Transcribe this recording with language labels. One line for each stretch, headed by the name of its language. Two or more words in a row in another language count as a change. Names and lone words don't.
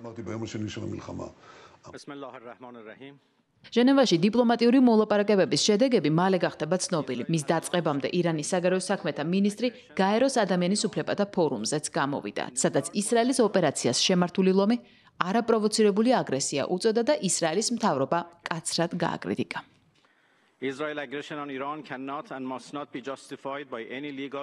Georgian: ჟენევაში დიპლომატიური მოლაპარაკებების შედეგები მალე გახდება ცნობილი. მის დაწყებამდე ირანის საგარეო საქმეთა მინისტრი გაეროს ადამიანის უფლებათა ფორუმზეც გამოვიდა, სადაც ისრაელის ოპერაციას შემართული ლომი არაპროვოცირებული აგრესია უწოდა და ისრაელის მთავრობა კაცრად გააკრიტიკა.
English: Israel aggression on Iran cannot and must not be justified by any legal